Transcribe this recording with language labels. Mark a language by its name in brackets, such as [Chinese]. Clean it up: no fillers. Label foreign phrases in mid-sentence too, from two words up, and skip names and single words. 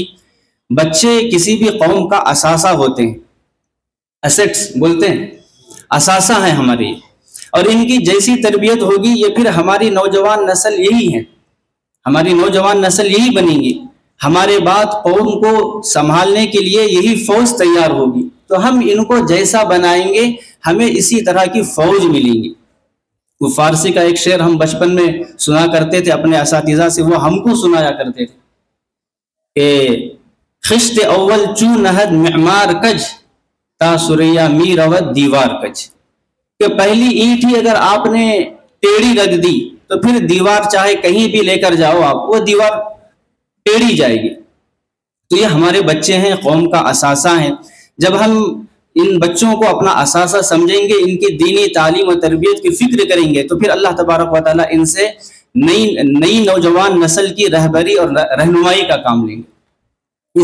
[Urdu] بچے کسی بھی قوم کا اثاثہ ہوتے ہیں، ایسٹس بولتے ہیں، اثاثہ ہیں ہماری، اور ان کی جیسی تربیت ہوگی یہ پھر ہماری نوجوان نسل یہی ہے، ہماری نوجوان نسل یہی بنے گی، ہمارے بعد قوم کو سنبھالنے کے لیے یہی فوج تیار ہوگی۔ تو ہم ان کو جیسا بنائیں گے ہمیں اسی طرح کی فوج ملیں گی۔ وہ فارسی کا ایک شعر ہم بچپن میں سنا کرتے تھے اپنے اساتذہ سے، وہ ہم کو سنایا کرتے تھے کہ [Persian] خشت اول چو نہد معمار کج تا سریا می روت دیوار کج، [Urdu] کہ پہلی اینٹ ہی اگر آپ نے ٹیڑھی رکھ دی تو پھر دیوار چاہے کہیں بھی لے کر جاؤ آپ، وہ دیوار ٹیڑھی جائے گی۔ تو یہ ہمارے بچے ہیں، قوم کا اثاثہ ہیں۔ جب ہم ان بچوں کو اپنا اثاثہ سمجھیں گے، ان کی دینی تعلیم و تربیت کی فکر کریں گے، تو پھر اللہ تبارک و تعالیٰ ان سے نئی نوجوان نسل کی رہبری اور رہنمائی کا کام لیں گے۔